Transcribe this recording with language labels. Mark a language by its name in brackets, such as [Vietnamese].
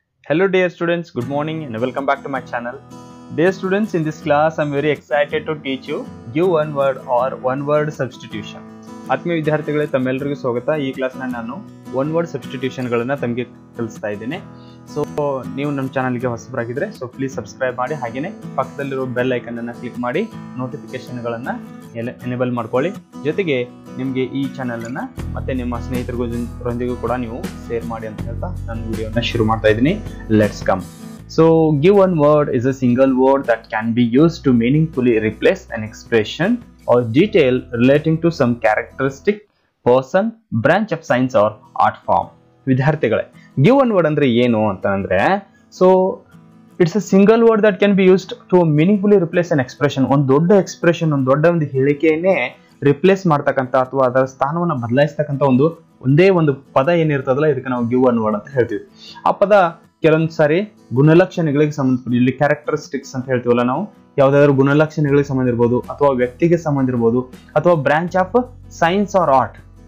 [English] Hello dear students, good morning and welcome back to my channel. Dear students, in this class I am very excited to teach you give one word or one word substitution. [Kannada] ಆತ್ಮೀಯ ವಿದ್ಯಾರ್ಥಿಗಳೇ, ತಮ್ಮೆಲ್ಲರಿಗೂ ಸ್ವಾಗತ. ಈ ಕ್ಲಾಸ್ನಲ್ಲಿ ನಾನು one word ಸಬ್ಸ್ಟಿಟ್ಯೂಷನ್ಗಳನ್ನು ತಮಗೆ ಕಲಿಸ್ತಾ ಇದ್ದೀನಿ. ಸೊ ನೀವು ನಮ್ಮ ಚಾನಲ್ಗೆ ಹೊಸಬರಾಗಿದ್ದರೆ ಪ್ಲೀಸ್ ಸಬ್ಸ್ಕ್ರೈಬ್ ಮಾಡಿ, ಹಾಗೆಯೇ ಪಕ್ಕದಲ್ಲಿರೋ ಬೆಲ್ ಐಕನನ್ನು ಕ್ಲಿಕ್ ಮಾಡಿ ನೋಟಿಫಿಕೇಶನ್ಗಳನ್ನು ಎನೇಬಲ್ ಮಾಡ್ಕೊಳ್ಳಿ. ಜೊತೆಗೆ ನಿಮಗೆ ಈ ಚಾನಲನ್ನು ಮತ್ತು ನಿಮ್ಮ ಸ್ನೇಹಿತರೊಂದಿಗೂ ಕೂಡ ನೀವು ಶೇರ್ ಮಾಡಿ ಅಂತ ಹೇಳ್ತಾ ನಾನು ವಿಡಿಯೋನ ಶುರು ಮಾಡ್ತಾ ಇದ್ದೀನಿ. [English] Let's come. So give one word is a single word that can be used to meaningfully replace an expression or detail relating to some characteristic, person, branch of science or art form. [Kannada] ವಿದ್ಯಾರ್ಥಿಗಳೇ, [English] give one word [Kannada] ಅಂದ್ರೆ ಏನು ಅಂತಂದ್ರೆ, [English] so it's a single word that can be used to meaningfully replace an expression. [Kannada] ಒಂದು ದೊಡ್ಡ expression, ಒಂದು ದೊಡ್ಡ ಒಂದು ಹೇಳಿಕೆಯನ್ನೇ replace ಮಾಡ್ತಕ್ಕಂಥ ಅಥವಾ ಅದರ ಸ್ಥಾನವನ್ನು ಬದಲಾಯಿಸ್ತಕ್ಕಂಥ ಒಂದೇ ಒಂದು ಪದ ಏನಿರ್ತದಲ್ಲ, ಇದಕ್ಕೆ ನಾವು ಗಿವ್ ಒನ್ ವರ್ಡ್ ಅಂತ ಹೇಳ್ತೀವಿ. ಆ ಪದ ಕೆಲವೊಂದು ಸಾರಿ ಗುಣಲಕ್ಷಣಗಳಿಗೆ ಸಂಬಂಧಪಟ್ಟ, ಇಲ್ಲಿ ಕ್ಯಾರೆಕ್ಟರಿಸ್ಟಿಕ್ಸ್ ಅಂತ ಹೇಳ್ತೀವಲ್ಲ ನಾವು, ಯಾವ್ದಾದ್ರು ಗುಣಲಕ್ಷಣಗಳಿಗೆ ಸಂಬಂಧ ಇರ್ಬೋದು, ಅಥವಾ ವ್ಯಕ್ತಿಗೆ ಸಂಬಂಧ ಇರ್ಬೋದು, ಅಥವಾ [English] Branch of science or art.